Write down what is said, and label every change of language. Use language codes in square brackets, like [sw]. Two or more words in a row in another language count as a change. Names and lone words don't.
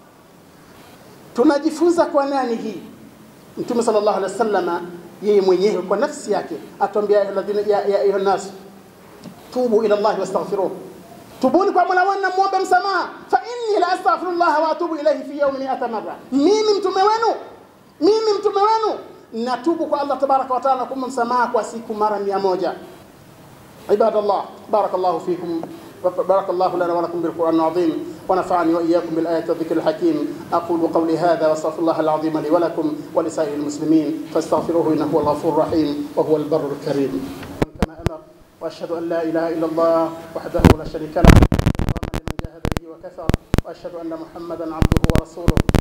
[sw] Tunajifunza kwa nani hii? Mtume [ar] صلى الله عليه وسلم [sw] yeye mwenyewe kwa nafsi yake atuambia [ar] يا أيها الناس توبوا إلى الله واستغفروه, [sw] tubuni kwa Mola wenu na muombe msamaha. [ar] فإني لأستغفر الله وأتوب إليه في يوم 100 مرة. [sw] Mimi mtume wenu natubu kwa Allah [ar] تبارك وتعالى [sw] kuomba msamaha kwa siku mara 100. [ar] عباد الله، بارك الله فيكم بارك الله لنا ولكم بالقرآن العظيم ونفعني وإياكم بالآيات والذكر الحكيم. أقول قولي هذا واستغفر الله العظيم لي ولكم ولسائر المسلمين فاستغفروه إنه هو الغفور الرحيم وهو البر الكريم. كما أمر، وأشهد أن لا إله إلا الله وحده لا شريك له إكراما لمن جاهد به وكفر، وأشهد أن محمدا عبده ورسوله.